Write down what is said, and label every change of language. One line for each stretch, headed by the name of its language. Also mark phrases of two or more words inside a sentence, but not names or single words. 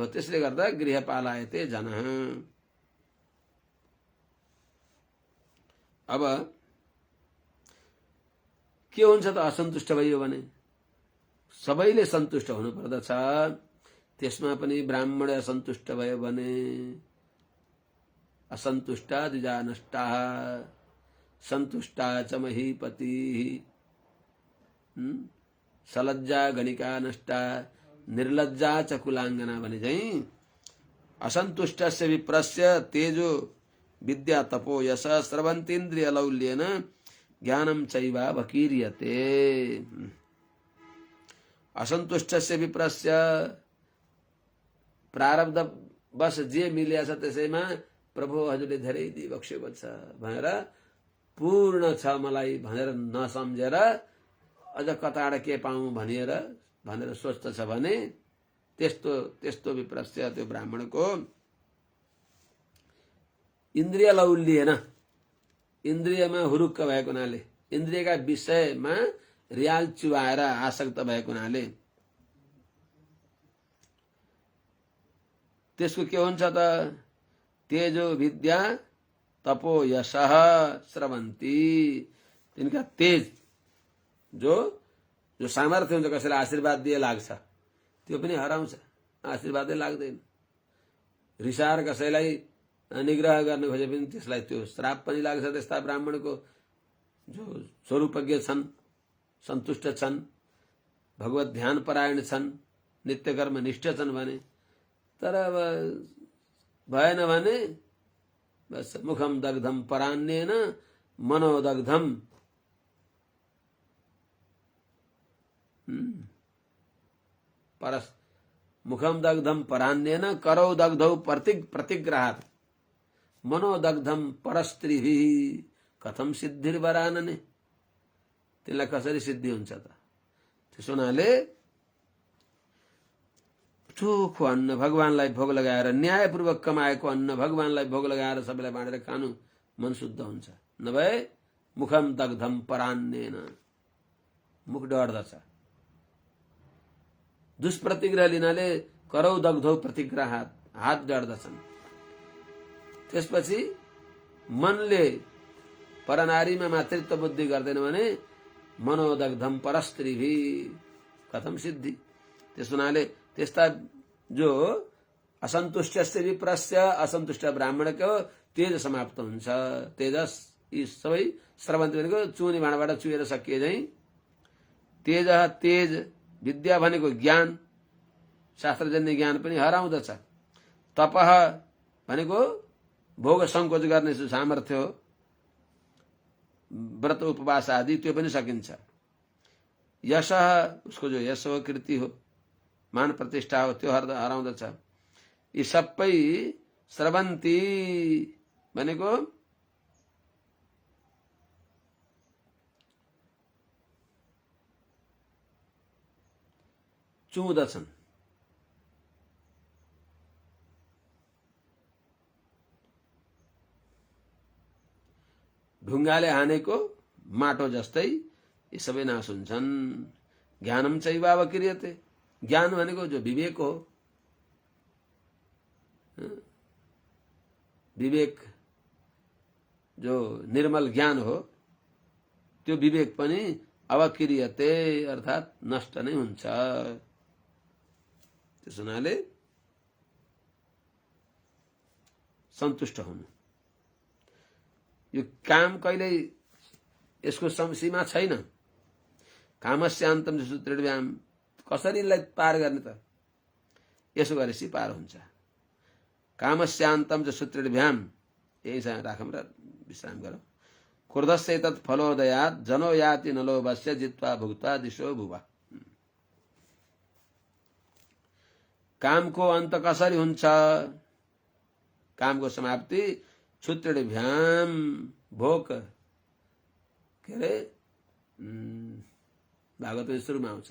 Nepali: त्यसले गर्दा
Sanskrit: गृहपालायते जनः।
Nepali: अब के हुन्छ त असन्तुष्ट भयो भने? सबैले सन्तुष्ट हुनु पर्दछ, त्यसमा पनि ब्राह्मण असन्तुष्ट भयो भने
Sanskrit: असन्तुष्टा द्विजा नष्टा सन्तुष्टा च महीपति सलज्जा गणिका नष्टा निर्लज्जा च कुलाङ्गना
Nepali: भने चाहिँ
Sanskrit: असन्तुष्टस्य विप्रस्य तेजो विद्या तपो यश स्रवन्तीन्द्रिय लौल्येन ज्ञानम चैवा वकीर्यते। असन्तुष्टस्य विप्रस्य
Nepali: प्रारब्ध बस जे मिलेको छ त्यसैमा प्रभु हजुरले धेरै दिइबक्सेको छ भनेर पूर्ण छ मलाई भनेर नसम्झेर अझ कताबाट के पाऊँ भनेर सोच्दछ भने त्यस्तो विप्रस्य त्यो ब्राह्मणको
Sanskrit: इन्द्रिय लौल्येन,
Nepali: इन्द्रियमा हुरुक्क भएको हुनाले, इन्द्रियका विषयमा रियाल चुहाएर आसक्त भएको हुनाले त्यसको के हुन्छ त?
Sanskrit: तेजो विद्या तपो यशः स्रवन्ती,
Nepali: तिनका तेज जो सामर्थ्य हुन्छ, कसैलाई आशीर्वाद दिए लाग्छ त्यो पनि हराउँछ, आशीर्वादै लाग्दैन। रिसार कसैलाई निग्रह गर्न खोजे पनि त्यसलाई त्यो श्राप पनि लाग्छ। त्यस्ता ब्राह्मणको जो स्वरूपज्ञ छन्, सन्तुष्ट छन्, भगवत ध्यान परायण छन्, नित्यकर्म निष्ठ छन् भने, तर अब भएन भने बस
Sanskrit: मुखम दग्धम परान्येन मनोदग्धम, परस मुखम दग्धम परान्येन करौ दग्धौ प्रतिग्रहात् मनोदग्धम परस्त्रीभिः कथम सिद्धिर्वरानने।
Nepali: त्यसलाई कसरी सिद्धि हुन्छ त? त्यसो हुनाले चोखो अन्न भगवानलाई भोग लगाएर, न्यायपूर्वक कमाएको अन्न भगवानलाई भोग लगाएर सबैलाई बाँडेर खानु मन शुद्ध हुन्छ। नभए
Sanskrit: मुखम दग्धम परान्येन,
Nepali: मुख डढ्दछ। दुष्प्रतिग्रह लिनाले
Sanskrit: करौ दग्धौ प्रतिग्रहात्,
Nepali: हात डढ्दछन्। त्यसपछि मनले परनारीमा मातृत्व बुद्धि गर्दैन भने
Sanskrit: मनोदग्धम परस्त्रीभि कथम सिद्धि।
Nepali: त्यस हुनाले त्यस्ता जो असन्तुष्ट विप्रस्य, असन्तुष्ट ब्राह्मणको तेज समाप्त हुन्छ। तेजस यी सबै स्रवन्ती भनेको चुनी भाँडाबाट चुहेर सकिए झैं तेज, तेज विद्या भनेको ज्ञान, शास्त्रजन्य ज्ञान पनि हराउँदछ। तपः भनेको भोग संकोच गर्ने सामर्थ्य हो, व्रत उपवास आदि त्यो पनि सकिन्छ। यश उसको जो यश हो, कीर्ति हो, मान प्रतिष्ठा हो, त्यो हराउँदछ। यी सबै स्रवन्ती भनेको चुहुँदछन्। ढुङ्गाले हानेको माटो जस्तै यी सबै नाश हुन्छन्।
Sanskrit: ज्ञानम चैवाव क्रियते,
Nepali: ज्ञान भनेको जो विवेक हो, विवेक जो निर्मल ज्ञान हो, त्यो विवेक पनि अवक्रियते अर्थात नष्ट नै हुन्छ। त्यस हुनाले सन्तुष्ट हुनु। यो काम कहिल्यै यसको सीमा छैन।
Sanskrit: कामस्यान्तम सूत्रेभ्याम,
Nepali: कसरी यसलाई पार गर्ने त? यसो गरेपछि पार हुन्छ।
Sanskrit: कामस्यान्तम सूत्रेभ्याम,
Nepali: यही राखौँ र विश्राम गरौँ।
Sanskrit: क्रोधस्य तत् फलोदयात् जनो याति नलोभस्य जित्वा भुक्त्वा दिशो भुवा।
Nepali: कामको अन्त कसरी हुन्छ? कामको समाप्ति क्षुत्रेभ्याम, भोक, के अरे भागवत सुरुमा आउँछ।